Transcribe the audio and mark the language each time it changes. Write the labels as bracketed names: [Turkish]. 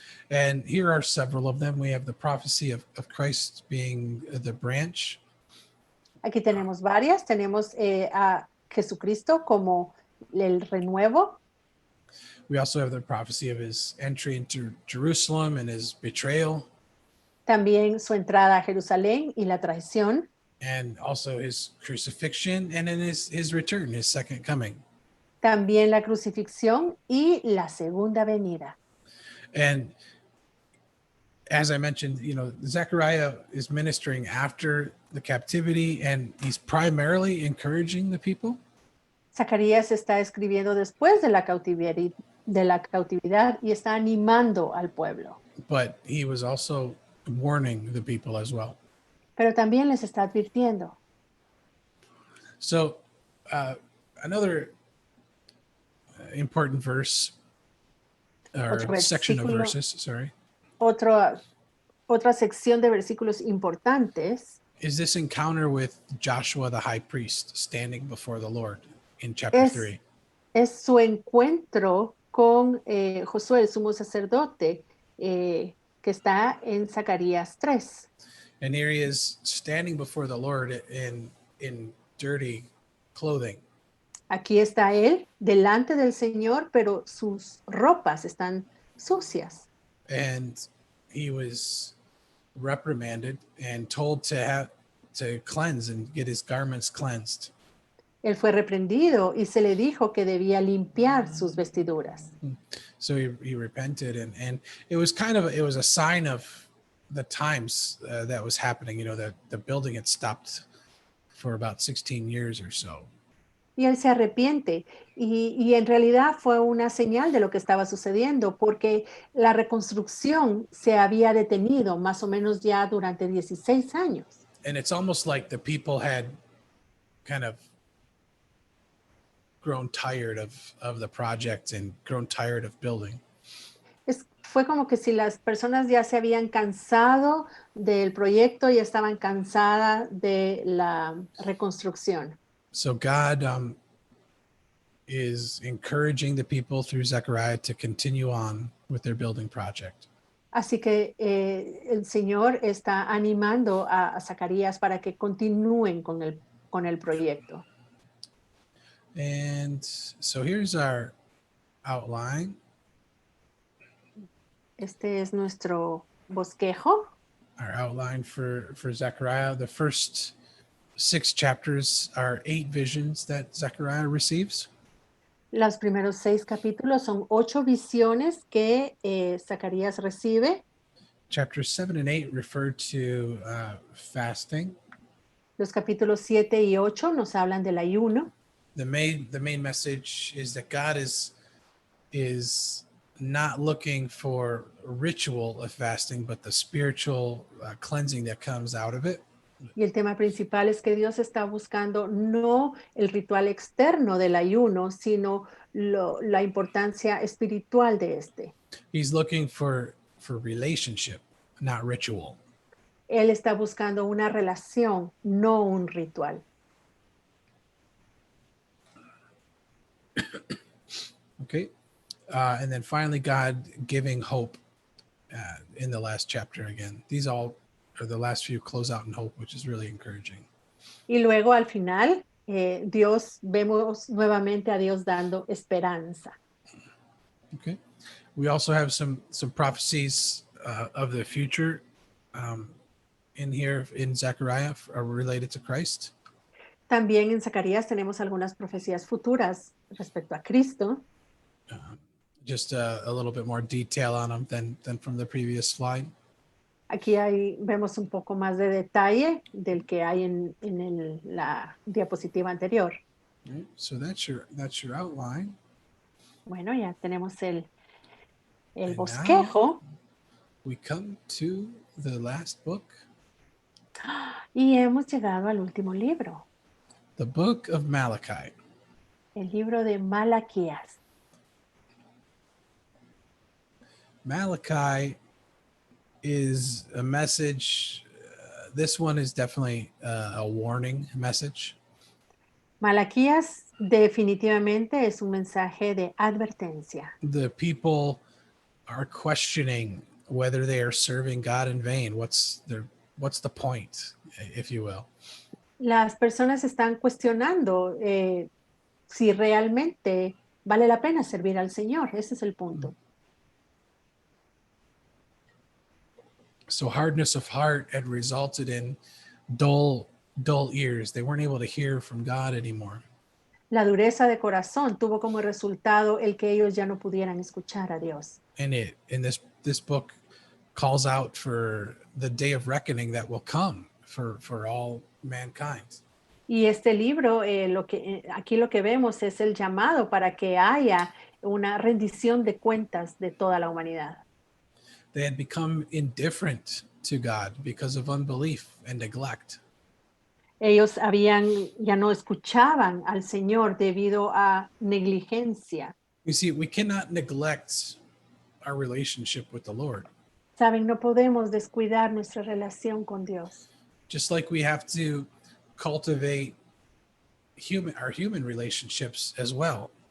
[English] And here are several of them. We have the prophecy of Christ being the branch. [Spanish] Aquí tenemos varias. Tenemos a Jesucristo como el renuevo. [English] We also have the prophecy of his entry into Jerusalem and his betrayal. [Spanish] También su entrada a Jerusalén y la traición. [English] And also his crucifixion and then his return, his second coming. [Spanish] También la crucifixión y la segunda venida. [English] And as I mentioned, Zechariah is ministering after the captivity, and he's primarily encouraging the people. [Spanish] Zacarías está escribiendo después de la cautividad y está animando al pueblo. [English] But he was also warning the people as well. [Spanish] Pero también les está advirtiendo. [English] So another important verse, or section of verses, sorry. [Spanish] Otra sección de versículos importantes [English] is this encounter with Joshua the high priest standing before the Lord in chapter 3. [Spanish] Es su encuentro con Josué, el sumo sacerdote, que está en Zacarías 3. [English] And here he is standing before the Lord in dirty clothing. [Spanish] Aquí está él delante del Señor, pero sus ropas están sucias. [English] And he was reprimanded and told to cleanse and get his garments cleansed. [Spanish] Él fue reprendido y se le dijo que debía limpiar sus vestiduras. [English] So he repented, and it was a sign of the times that was happening. The building had stopped for about 16 years or so. [Spanish] Y él se arrepiente y en realidad fue una señal de lo que estaba sucediendo porque la reconstrucción se había detenido más o menos ya durante 16 años. [English] And it's almost like the people had kind of grown tired of the project and grown tired of building. [Spanish] Fue como que si las personas ya se habían cansado del proyecto y estaban cansadas de la reconstrucción. [English] So God is encouraging the people through Zechariah to continue on with their building project. [Spanish] Así que el Señor está animando a Zacarías para que continúen con el proyecto. [English] And so here's our outline. [Spanish] Este es nuestro bosquejo. [English] Our outline for Zechariah. The first 6 chapters are 8 visions that Zechariah receives. [Spanish] Los primeros 6 capítulos son 8 visiones que Zacarías recibe. [English] Chapters 7 and 8 refer to fasting. [Spanish] Los capítulos 7 y 8 nos hablan del ayuno. [English] The main message is that God is not looking for ritual of fasting, but the spiritual cleansing that comes out of it. [Spanish] Y el tema principal es que Dios está buscando no el ritual externo del ayuno, sino la importancia espiritual de este. [English] He's looking for relationship, not ritual. [Spanish] Él está buscando una relación, no un ritual. [English] Okay. And then finally, God giving hope in the last chapter again. These all are the last few close out in hope, which is really encouraging. [Spanish] Y luego al final, vemos nuevamente a Dios dando esperanza. [English] Okay. We also have some prophecies of the future in here in Zechariah are related to Christ. [Spanish] También en Zacarías tenemos algunas profecías futuras respecto a Cristo. [English] Just a little bit more detail on them than from the previous slide. [Spanish] Aquí vemos un poco más de detalle del que hay en la diapositiva anterior. [English] Right? So that's your outline. [Spanish] Bueno, ya tenemos el [English] And [Spanish] bosquejo. [English] We come to the last book, [Spanish] Y hemos llegado al último libro, [English] the book of Malachi. [Spanish] el libro de Malaquías. [English] Malachi is a message. This one is definitely a warning message. [Spanish] Malaquías definitivamente es un mensaje de advertencia. [English] The people are questioning whether they are serving God in vain. What's the point, if you will? [Spanish] Las personas están cuestionando si realmente vale la pena servir al Señor. Ese es el punto. [English] So hardness of heart had resulted in dull ears. They weren't able to hear from God anymore. [Spanish] La dureza de corazón tuvo como resultado el que ellos ya no pudieran escuchar a Dios. [English] And this book calls out for the day of reckoning that will come for all mankind. [Spanish] Y este libro, aquí lo que vemos es el llamado para que haya una rendición de cuentas de toda la humanidad. [English] They had become indifferent to God because of unbelief and neglect. [Spanish] Ellos ya no escuchaban al Señor debido a negligencia. [English] You see, we cannot neglect our relationship with the Lord. [Spanish] Saben, no podemos descuidar nuestra relación con Dios. [English] Just like we have to cultivate our human relationships as well.